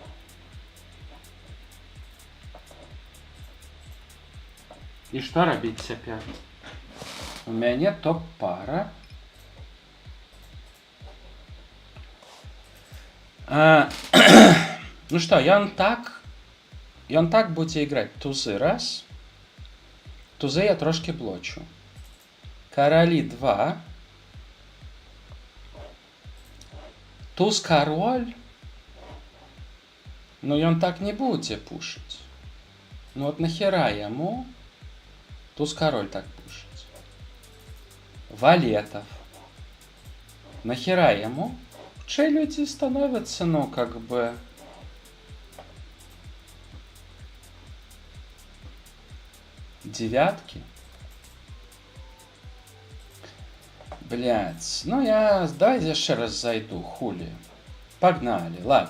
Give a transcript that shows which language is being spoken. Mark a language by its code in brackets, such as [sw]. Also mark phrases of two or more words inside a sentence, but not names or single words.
[be] І што рабіць цяпер? У мяне топ-пара. Ну што, ён так будзе іграць. Тузы раз. Тузы я трошки блочу. Каралі 2. Туз-кароль. Ну, ён так не будзе пушыць. Ну, от нахера яму туз-кароль так пушыць? Валетов. Нахера яму? Хутчэй людзі становяцца, ну, [ru] как бы... Девятки. Блядь. [be] Ну, давай яшчэ раз зайду, хули. [ru] Погнали, ладно.